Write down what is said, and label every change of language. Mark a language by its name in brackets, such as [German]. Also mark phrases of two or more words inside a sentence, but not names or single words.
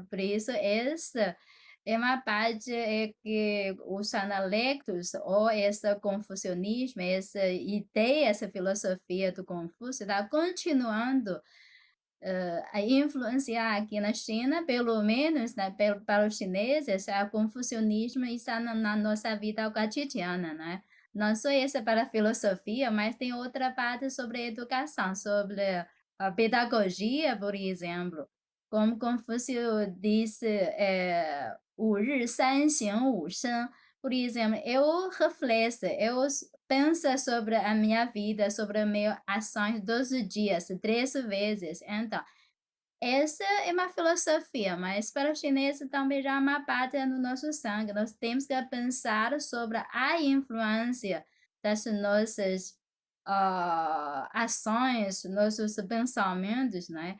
[Portuguese] Por isso, esse é uma parte que os analectos ou esse confucionismo, essa ideia, essa filosofia do Confúcio está continuando a influenciar aqui na China, pelo menos, né, para os chineses, o confucionismo está na nossa vida cotidiana, né? Não só essa para a filosofia, mas tem outra parte sobre a educação, sobre a pedagogia, por exemplo. Como Confúcio disse, [Chinese] 五日三省吾身. [Portuguese] Por exemplo, eu refleto, penso sobre a minha vida, sobre as minhas ações todos os dias, 3 vezes. Então, essa é uma filosofia, mas para os chineses também já é uma parte no nosso sangue. Nós temos que pensar sobre a influência das nossas ações, nossos pensamentos, né?